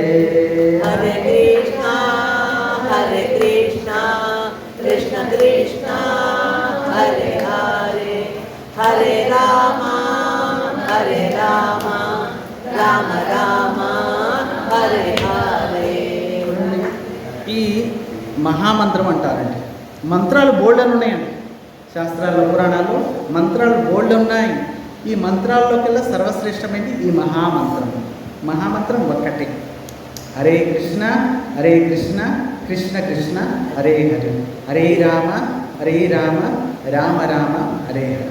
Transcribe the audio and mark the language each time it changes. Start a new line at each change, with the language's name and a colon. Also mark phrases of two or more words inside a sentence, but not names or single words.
Sanskrit: హరే కృష్ణ కృష్ణ కృష్ణ హరే హరే హరే రామ రామ రామ హరే హరే.
Telugu: ఈ మహామంత్రం అంటారండి. మంత్రాలు బోల్డ్ అని ఉన్నాయండి శాస్త్రాల్లో, పురాణాల్లో మంత్రాలు బోల్డ్ ఉన్నాయి. ఈ మంత్రాల్లోకెల్లా సర్వశ్రేష్టమైనది ఈ మహామంత్రం. మహామంత్రం ఒక్కటే,
Sanskrit: హరే కృష్ణ కృష్ణ కృష్ణ హరే హరే హరే రామ రామ రామ హరే హరే.